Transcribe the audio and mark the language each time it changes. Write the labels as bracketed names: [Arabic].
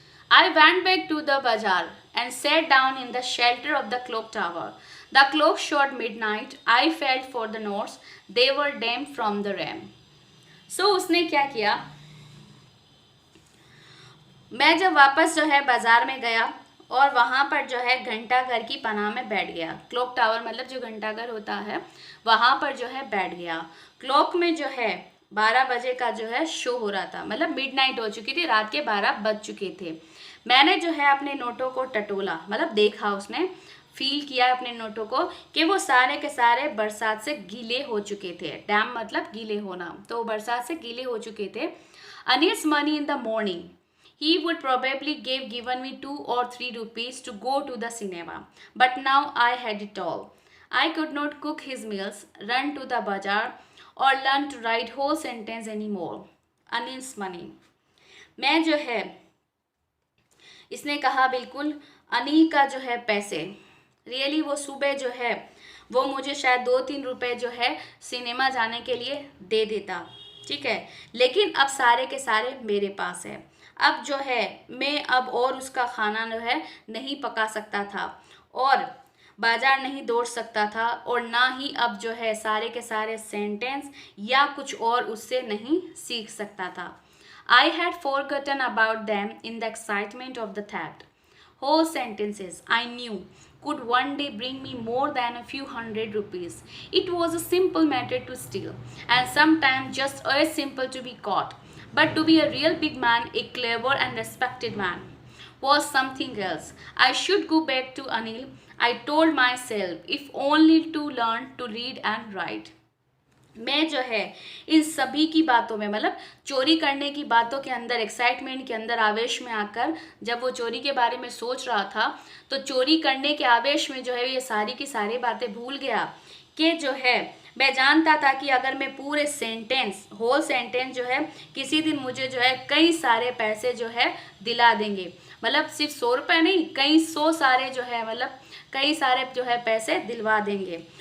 [English] I went back to the bazaar and sat down in the shelter of the clock tower. The clock showed midnight. I felt for the notes. They were damp from the rain. [Hindi] So उसने क्या किया, मैं जब वापस जो है बाजार में गया और वहाँ पर जो है घंटाघर की पनाह में बैठ गया। क्लॉक टावर मतलब जो घंटाघर होता है, वहाँ पर जो है बैठ गया। क्लॉक में जो है 12 बजे का जो है शो हो रहा था, मतलब मिडनाइट हो चुकी थी, रात के 12 बज चुके थे। मैंने जो है अपने नोटों को टटोला, मतलब देखा, उसने फील किया अपने नोटों को कि वो सारे के सारे बरसात से गीले हो चुके थे। डैम मतलब गीले होना, तो बरसात से गीले हो चुके थे। [English] Anil's money in the morning, he would probably given me 2 or 3 rupees to go to the cinema. But now I had it all. I could not cook his meals, run to the bazaar, or learn to write whole sentence anymore. Anil's money. [Hindi] मैं जो है, इसने कहा बिल्कुल, अनिल का जो है पैसे, रियली वो सुबह जो है वो मुझे शायद 2-3 रुपए जो है सिनेमा जाने के लिए दे देता, ठीक है, लेकिन अब सारे के सारे मेरे पास है। अब जो है मैं अब और उसका खाना जो है नहीं पका सकता था और बाजार नहीं दौड़ सकता था, और ना ही अब जो है सारे के सारे सेंटेंस या कुछ और उससे नहीं सीख सकता था। [English] I had forgotten about them in the excitement of the theft. Whole sentences I knew could one day bring me more than a few hundred rupees. It was a simple matter to steal, and sometimes just as simple to be caught. But to be a real big man, a clever and respected man, was something else. I should go back to Anil, I told myself, if only to learn to read and write. [Hindi] मैं जो है इन सभी की बातों में, मतलब चोरी करने की बातों के अंदर, एक्साइटमेंट के अंदर, आवेश में आकर जब वो चोरी के बारे में सोच रहा था, तो चोरी करने के आवेश में जो है ये सारी की सारी बातें भूल गया कि जो है मैं जानता था कि अगर मैं पूरे सेंटेंस, [English] whole sentence [Hindi] जो है, किसी दिन मुझे जो है कई सारे पैसे जो है दिला देंगे, मतलब सिर्फ 100 रुपये नहीं, कई 100 सारे जो है, मतलब कई सारे जो है पैसे दिलवा देंगे।